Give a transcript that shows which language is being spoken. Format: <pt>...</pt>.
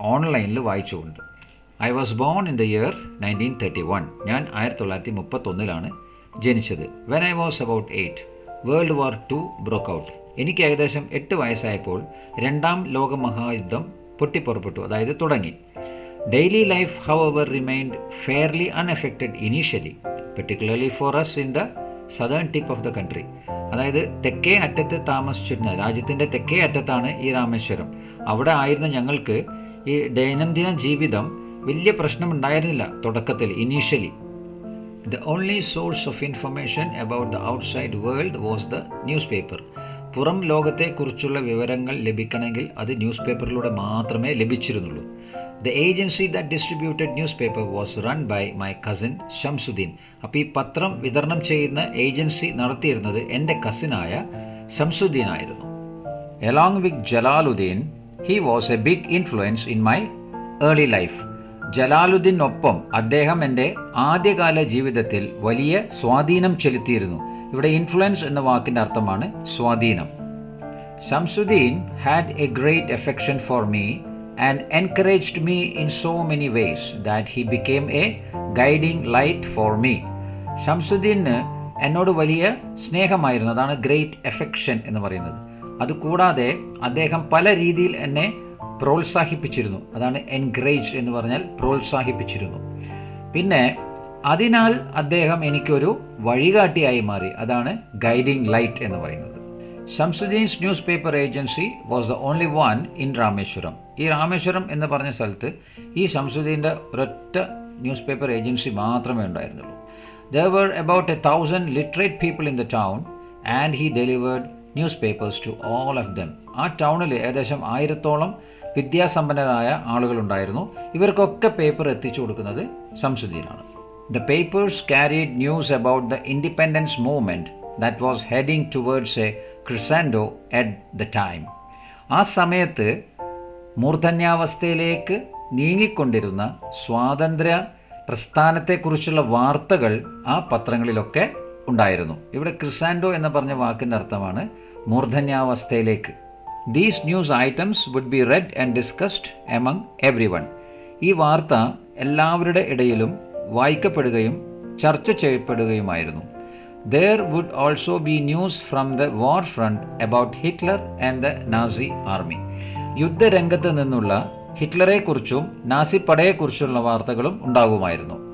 <ml>ഓൺലൈനിൽ വായിച്ചുകൊണ്ട്.</ml> <en>I was born in the year 1931.</en> <ml>ഞാൻ 1931 ജനിച്ചത്.</ml> <en>When I was about 8, world war 2 broke out.</en> <ml>എനിക്ക് ഏകദേശം 8 വയസ്സായപ്പോൾ രണ്ടാം ലോകമഹായുദ്ധം പൊട്ടിപ്പുറപ്പെട്ടു, അതായത് തുടങ്ങി.</ml> <en>Daily life however remained fairly unaffected initially, particularly for us in the southern tip of the country.</en> <ml>അതായത് തെക്കേ അറ്റത്ത് താമസിച്ചിരുന്ന രാജ്യത്തിൻ്റെ തെക്കേ അറ്റത്താണ് ഈ രാമേശ്വരം. അവിടെ ആയിരുന്ന ഞങ്ങൾക്ക് ഈ ദൈനംദിന ജീവിതം വലിയ പ്രശ്നമുണ്ടായിരുന്നില്ല തുടക്കത്തിൽ, initially.</ml> <en>The only source of information about the outside world was the newspaper.</en> <ml>പുറം ലോകത്തെക്കുറിച്ചുള്ള വിവരങ്ങൾ ലഭിക്കണമെങ്കിൽ അത് ന്യൂസ് പേപ്പറിലൂടെ മാത്രമേ ലഭിച്ചിരുന്നുള്ളൂ.</ml> <en>The agency that distributed newspaper was run by my cousin Shamsuddin.</en> <ml>അപ്പോൾ ഈ പത്രം വിതരണം ചെയ്യുന്ന ഏജൻസി നടത്തിയിരുന്നത് എൻ്റെ കസിനായ ഷംസുദ്ദീൻ ആയിരുന്നു.</ml> <en>Along with Jalaluddin, he was a big influence in my early life.</en> <ml>ജലാലുദ്ദീനൊപ്പം അദ്ദേഹം എൻ്റെ ആദ്യകാല ജീവിതത്തിൽ വലിയ സ്വാധീനം ചെലുത്തിയിരുന്നു. ഇവിടെ ഇൻഫ്ലുവൻസ് എന്ന വാക്കിൻ്റെ അർത്ഥമാണ് സ്വാധീനം.</ml> <en>Shamsuddin had a great affection for me and encouraged me in so many ways that he became a guiding light for me.</en> <ml>Shamsudheen എന്നോട് വലിയ സ്നേഹമായിരുന്നു. അതാണ് ഗ്രേറ്റ് എഫെക്ഷൻ എന്ന് പറയുന്നത്. അതുകൂടാതെ അദ്ദേഹം പല രീതിയിൽ എന്നെ പ്രോത്സാഹിപ്പിച്ചിരുന്നു. അതാണ് എൻകറേജ് എന്ന് പറഞ്ഞാൽ പ്രോത്സാഹിപ്പിച്ചിരുന്നു. പിന്നെ അതിനാൽ അദ്ദേഹം എനിക്കൊരു വഴികാട്ടിയായി മാറി. അതാണ് ഗൈഡിങ് ലൈറ്റ് എന്ന് പറയുന്നത്.</ml> <en>Shamsuddin's newspaper agency was the only one in Rameswaram.</en> <ml>ഈ രാമേശ്വരം എന്ന് പറഞ്ഞ സ്ഥലത്ത് ഈ ഷംസുദ്ദീൻ്റെ ഒരൊറ്റ ന്യൂസ് പേപ്പർ ഏജൻസി മാത്രമേ ഉണ്ടായിരുന്നുള്ളൂ.</ml> <en>There were about 1,000 literate people in the town and he delivered newspapers to all of them.</en> <ml>ആ ടൗണിൽ ഏകദേശം 1000-ഓളം വിദ്യാസമ്പന്നരായ ആളുകളുണ്ടായിരുന്നു. ഇവർക്കൊക്കെ പേപ്പർ എത്തിച്ചു കൊടുക്കുന്നത് ഷംസുദ്ദീനാണ്.</ml> <en>The papers carried news about the independence movement that was heading towards a crescendo at the time.</en> <ml>ആ സമയത്ത് മൂർധന്യാവസ്ഥയിലേക്ക് നീങ്ങിക്കൊണ്ടിരുന്ന സ്വാതന്ത്ര്യ പ്രസ്ഥാനത്തെക്കുറിച്ചുള്ള വാർത്തകൾ ആ പത്രങ്ങളിലൊക്കെ ഉണ്ടായിരുന്നു. ഇവിടെ ക്രിസാൻഡോ എന്ന് പറഞ്ഞ വാക്കിൻ്റെ അർത്ഥമാണ് മൂർധന്യാവസ്ഥയിലേക്ക്.</ml> <en>These news items would be read and discussed among everyone.</en> <ml>ഈ വാർത്ത എല്ലാവരുടെ ഇടയിലും വായിക്കപ്പെടുകയും ചർച്ച ചെയ്യപ്പെടുകയുമായിരുന്നു.</ml> <en>There would also be news from the war front about Hitler and the Nazi army.</en> <ml>യുദ്ധരംഗത്ത് നിന്നുള്ള ഹിറ്റ്ലറെക്കുറിച്ചും നാസി പടയെക്കുറിച്ചുള്ള വാർത്തകളും ഉണ്ടാകുമായിരുന്നു.</ml>